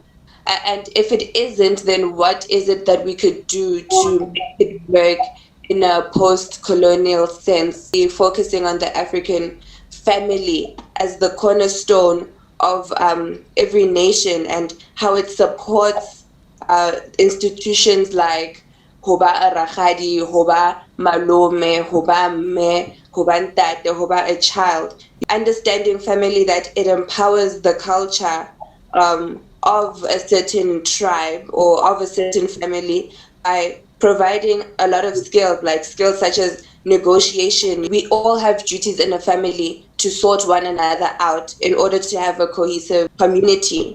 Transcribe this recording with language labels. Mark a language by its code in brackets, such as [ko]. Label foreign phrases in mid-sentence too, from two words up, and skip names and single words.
[en] And if it isn't, then what is it that we could do to make it work in a post-colonial sense, focusing on the African family as the cornerstone of every nation and how it supports institutions like [st] hoba a rakgadi, hoba malome, hoba mme, hoba ntate, hoba [en] a child. Understanding family, that it empowers the culture of a certain tribe or of a certain family by providing a lot of skills, like skills such as negotiation. We all have duties in a family to sort one another out in order to have a cohesive community.